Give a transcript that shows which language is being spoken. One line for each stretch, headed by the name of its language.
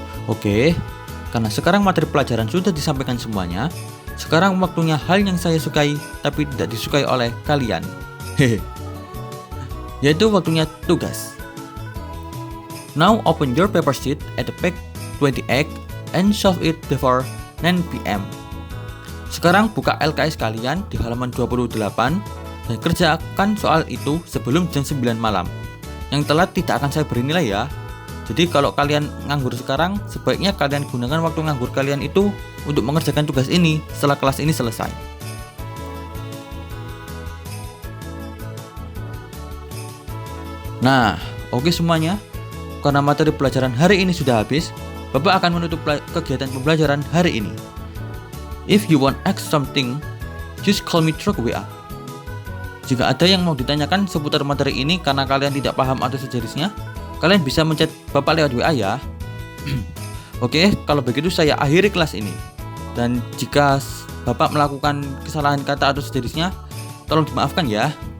Indonesian: Oke, karena sekarang materi pelajaran sudah disampaikan semuanya, sekarang waktunya hal yang saya sukai tapi tidak disukai oleh kalian. Hehe. Yaitu waktunya tugas.
English: Now open your paper sheet at the page 28 and solve it before 9 PM.
Indonesian: Sekarang buka LKS kalian di halaman 28 dan kerjakan soal itu sebelum jam 9 malam. Yang telat tidak akan saya beri nilai ya. Jadi kalau kalian nganggur sekarang, sebaiknya kalian gunakan waktu nganggur kalian itu untuk mengerjakan tugas ini setelah kelas ini selesai. Nah, oke semuanya. Karena materi pelajaran hari ini sudah habis, Bapak akan menutup kegiatan pembelajaran hari ini.
English: If you want ask something, just call me through WA.
Indonesian: Jika ada yang mau ditanyakan seputar materi ini karena kalian tidak paham atau sejenisnya, kalian bisa menchat Bapak lewat WA ya. Oke, kalau begitu saya akhiri kelas ini. Dan jika Bapak melakukan kesalahan kata atau sejenisnya, tolong dimaafkan ya.